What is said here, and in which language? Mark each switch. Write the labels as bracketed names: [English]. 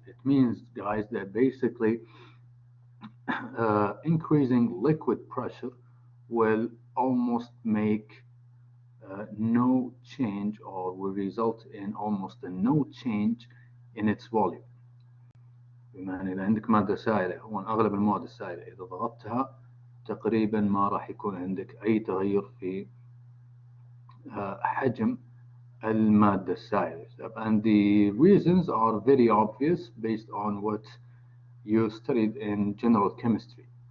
[English] It means, guys, that basically increasing liquid pressure will almost make no change or will result in almost a no change in its volume. [Arabic] بمعنى إذا عندك مادة سائلة، هو أغلب المواد السائلة إذا ضغطتها تقريبا ما راح يكون عندك أي تغير في حجم المادة السائلة. [English] And the reasons are very obvious based on what you studied in general chemistry.